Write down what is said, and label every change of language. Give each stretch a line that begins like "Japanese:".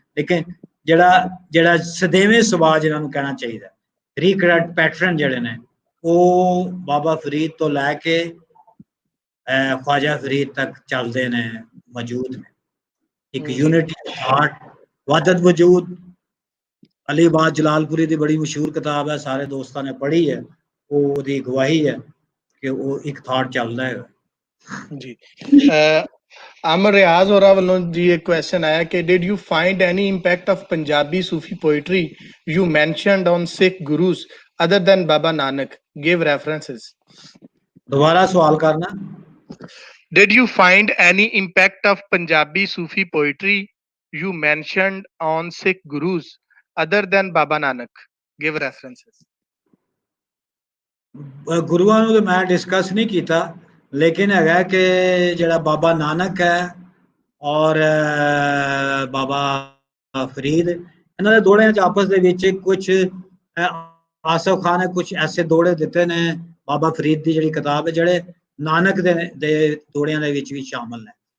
Punjabi: ਲੇਕਿਨ ਜਿਹੜਾ ਸਦੇਵੇਂ ਸੁਭਾਅ ਜਿਹਨਾਂ ਨੂੰ ਕਹਿਣਾ ਚਾਹੀਦਾ, ਰੀਕਰੈਕਟ ਪੈਟਰਨ ਜਿਹੜੇ ਨੇ, ਉਹ ਬਾਬਾ ਫਰੀਦ ਤੋਂ ਲੈ ਕੇ ਖਵਾਜਾ ਫਰੀਦ ਤੱਕ ਚੱਲਦੇ ਨੇ, ਮੌਜੂਦ ਨੇ। ਇੱਕ ਯੂਨਿਟੀ ਹਾਰਟ, ਵਾਦਤ ਵਜੂਦ। ਅਲੀ ਬਾਦ ਜਲਾਲਪੁਰੀ ਦੀ ਬੜੀ ਮਸ਼ਹੂਰ ਕਿਤਾਬ ਹੈ, ਸਾਰੇ ਦੋਸਤਾਂ ਨੇ ਪੜ੍ਹੀ ਹੈ, ਉਹ ਉਹਦੀ ਗਵਾਹੀ ਹੈ ਕਿ ਉਹ ਇੱਕ ਥਾਟ ਚੱਲਦਾ ਹੈ ਜੀ।
English: Amar Riaz
Punjabi: ਹੋਰਾਂ ਵੱਲੋਂ ਜੀ ਇੱਕ ਕੁਐਸਚਨ ਆਇਆ ਕਿ
English: did you find any impact of Punjabi Sufi poetry you mentioned on Sikh gurus other than Baba Nanak? Give references.
Punjabi: ਦੁਬਾਰਾ ਸਵਾਲ ਕਰਨਾ।
English: Did you find any impact of Punjabi Sufi poetry you mentioned on Sikh gurus other than Baba Nanak? Give references.
Punjabi: ਗੁਰੂਆਂ ਨੂੰ ਤਾਂ ਮੈਂ discuss ਨਹੀਂ ਕੀਤਾ, ਲੇਕਿਨ ਹੈਗਾ ਕਿ ਜਿਹੜਾ ਬਾਬਾ ਨਾਨਕ ਹੈ ਔਰ ਬਾਬਾ ਫਰੀਦ, ਇਹਨਾਂ ਦੇ ਦੋੜਿਆਂ 'ਚ ਆਪਸ ਦੇ ਵਿੱਚ ਕੁਝ, ਆਸਫ ਖਾਨ ਨੇ ਕੁਝ ਐਸੇ ਦੋੜੇ ਦਿੱਤੇ ਨੇ ਬਾਬਾ ਫਰੀਦ ਦੀ ਜਿਹੜੀ ਕਿਤਾਬ ਹੈ, ਜਿਹੜੇ ਨਾਨਕ ਦੇ ਦੋੜਿਆਂ ਦੇ ਵਿੱਚ ਵੀ ਸ਼ਾਮਲ ਨੇ।